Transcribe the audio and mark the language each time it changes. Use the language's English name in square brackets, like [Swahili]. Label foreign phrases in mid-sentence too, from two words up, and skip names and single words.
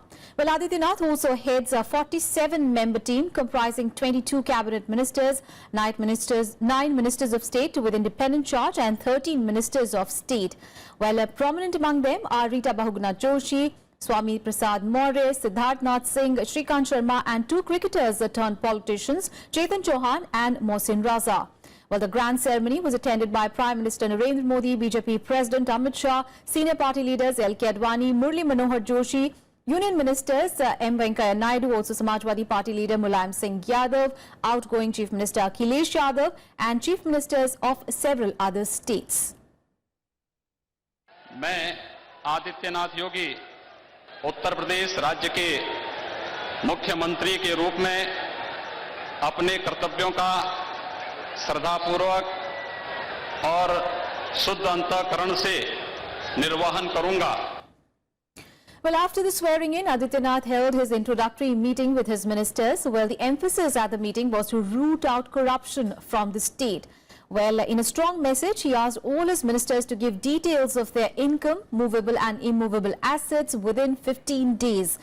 [English] Well, Adityanath also heads a 47-member team comprising 22 cabinet ministers, 9 ministers of state with independent charge and 13 ministers of state. Well, prominent among them are Rita Bahuguna Joshi, Swami Prasad Maurya, Siddharth Nath Singh, Shrikant Sharma and 2 cricketers turned politicians, Chetan Chauhan and Mohsin Raza. Well, the grand ceremony was attended by Prime Minister Narendra Modi, BJP President Amit Shah, senior party leaders L.K. Advani, Murli Manohar Joshi, Union Ministers M. Venkaiah Naidu, also Samajwadi Party leader Mulayam Singh Yadav, outgoing Chief Minister Akhilesh Yadav and Chief Ministers of several other states. [Hindi] मैं आदित्यनाथ योगी उत्तर प्रदेश राज्य के मुख्यमंत्री के रूप में अपने कर्तव्यों का श्रद्धापूर्वक और शुद्ध अंतःकरण से निर्वहन करूंगा. [English] Well, after the swearing-in, Adityanath held his introductory meeting with his ministers. Well, the emphasis at the meeting was to root out corruption from the state. Well, in a strong message, he asked all his ministers to give details of their income, movable and immovable assets within 15 days.